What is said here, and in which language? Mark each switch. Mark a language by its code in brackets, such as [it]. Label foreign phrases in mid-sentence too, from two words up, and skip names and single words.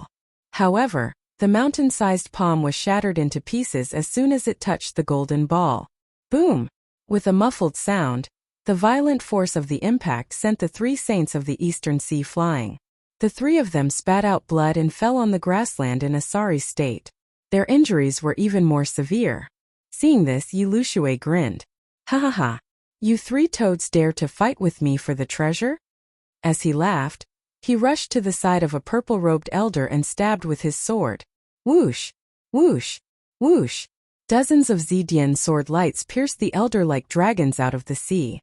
[en] However, the mountain-sized palm was shattered into pieces as soon as it touched the golden ball. Boom! With a muffled sound, the violent force of the impact sent the three saints of the Eastern Sea flying. The three of them spat out blood and fell on the grassland in a sorry state. Their injuries were even more severe. Seeing this, Yi Lushui grinned. Ha ha ha! You three toads dare to fight with me for the treasure? As he laughed, he rushed to the side of a purple-robed elder and stabbed with his sword. Whoosh! Whoosh! Whoosh! Dozens of Zidian sword lights pierced the elder like dragons out of the sea.